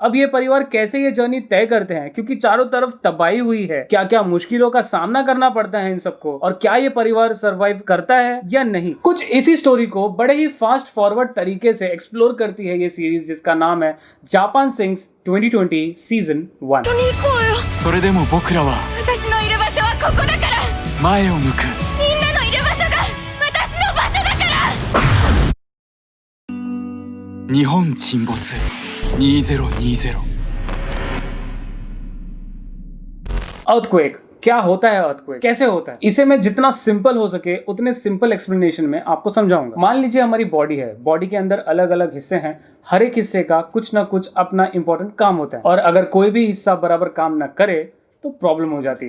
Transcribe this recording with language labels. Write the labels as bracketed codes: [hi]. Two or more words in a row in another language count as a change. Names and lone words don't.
[hi] अब ये परिवार कैसे ये जर्नी तय करते हैं, क्योंकि चारों तरफ तबाही हुई है, क्या क्या मुश्किलों का सामना करना पड़ता है इन सबको, और क्या ये परिवार सरवाइव करता है या नहीं। कुछ इसी स्टोरी को बड़े ही [en] fast forward [hi] तरीके से एक्सप्लोर करती है ये सीरीज, जिसका नाम है जापान सिंग्स 2020 सीजन 1। [ja] それでも僕らは私のいる場所はここだから、前を向く。みんなのいる場所が私の場所だから。日本沈没2020。 [hi] अर्थक्वेक क्या होता है, अर्थक्वेक कैसे होता है, इसे मैं जितना सिंपल हो सके उतने [en] simple explanation [hi] में आपको समझाऊंगा। मान लीजिए हमारी बॉडी है, बॉडी के अंदर अलग अलग हिस्से हैं, हर एक हिस्से का कुछ ना कुछ अपना इंपॉर्टेंट काम होता है, और अगर कोई भी हिस्सा बराबर काम ना करे तो प्रॉब्लम हो जाती है।